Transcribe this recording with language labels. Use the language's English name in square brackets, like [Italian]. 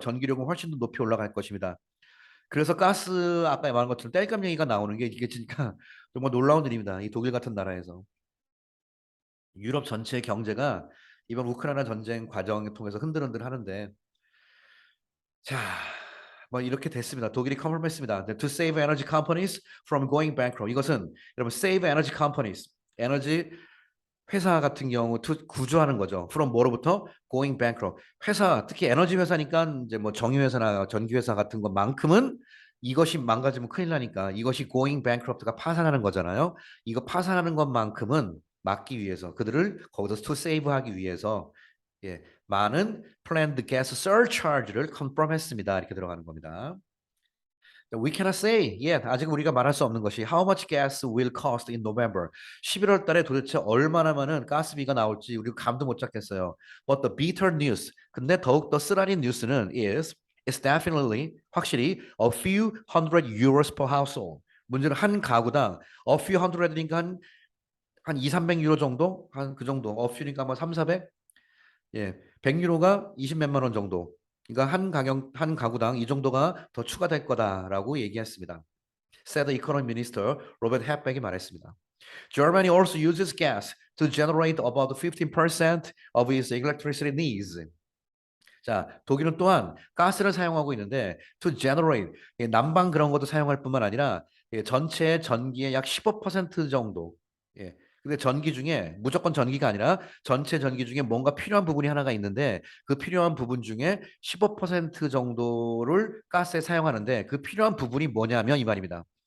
[Korean] 전기료는 훨씬 더 높이 올라갈 것입니다. 그래서 가스 아까 말한 것처럼 땔감 얘기가 나오는 게 이게 진짜 정말 놀라운 일입니다. 이 독일 같은 나라에서. 유럽 전체 경제가 이번 우크라이나 전쟁 과정을 통해서 흔들흔들 하는데 자, 뭐 이렇게 됐습니다. 독일이 컨펌했습니다. [English] To save energy companies from going bankrupt. [Korean] 이것은 여러분 [English] save energy companies, [Korean] 에너지 회사 같은 경우 구조하는 거죠. [English] from [Korean] 뭐로부터 [English] going bankrupt. [Korean] 회사 특히 에너지 회사니까 이제 뭐 정유 회사나 전기 회사 같은 것만큼은 이것이 망가지면 큰일 나니까 이것이 [English] going bankrupt [Korean] 가 파산하는 거잖아요. 이거 파산하는 것만큼은 막기 위해서 그들을 거기서 [English] to save [Korean] 하기 위해서 예, 많은 [English] planned gas surcharge [Korean] 를 confirm했습니다. 이렇게 들어가는 겁니다. [English] We cannot say yet. [Korean] 아직 우리가 말할 수 없는 것이 [English] how much gas will cost in November. [Korean] 11월 달에 도대체 얼마나 많은 가스비가 나올지 우리가 감도 못 잡겠어요. [English] But the bitter news. [Korean] 근데 더욱 더 쓰라린 뉴스는 [English] is definitely [Korean] 확실히 [English] a few hundred euros per household. [Korean] 문제는 한 가구당 [English] a few hundred [Korean] 니까 한 2, 300 유로 정도? 한 그 정도. a few니까 뭐 3, 400? 예. 100유로가 20 몇만 원 정도. 그러니까 한 가구당 이 정도가 더 추가될 거다라고 얘기했습니다. [English] said the economy minister 로버트 헵백이 [Korean] 말했습니다. [English] Germany also uses gas to generate about 15% of its electricity needs. [Korean] 자, 독일은 또한 가스를 사용하고 있는데 [English] to generate [Korean] 난방 그런 것도 사용할 뿐만 아니라 전체 전기의 약 15% 정도. 예. 근데 전기 중에 무조건 전기가 아니라 전체 전기 중에 뭔가 필요한 부분이 하나가 있는데 그 필요한 부분 중에 15% 정도를 가스에 사용하는데 그 필요한 부분이 뭐냐면 이 말입니다.